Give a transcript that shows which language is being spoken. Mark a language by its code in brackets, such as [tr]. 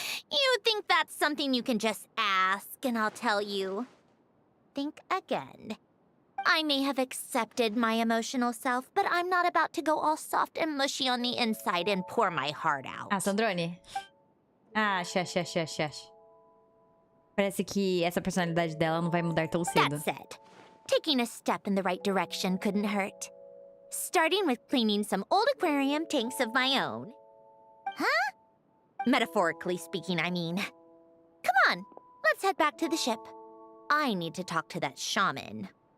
[en] You think that's something you can just ask, and I'll tell you. Think again. I may have accepted my emotional self, but I'm not about to go all soft and mushy on the inside and pour my heart out. Ah, Sandrone. Ah, shush. [pt] Parece que essa personalidade dela não vai mudar tão cedo. [en] That said, taking a step in the right direction couldn't hurt. Starting with cleaning some old aquarium tanks of my own. Huh? Metaphorically speaking, I mean. Come on, let's head back to the ship. I need to talk to that shaman.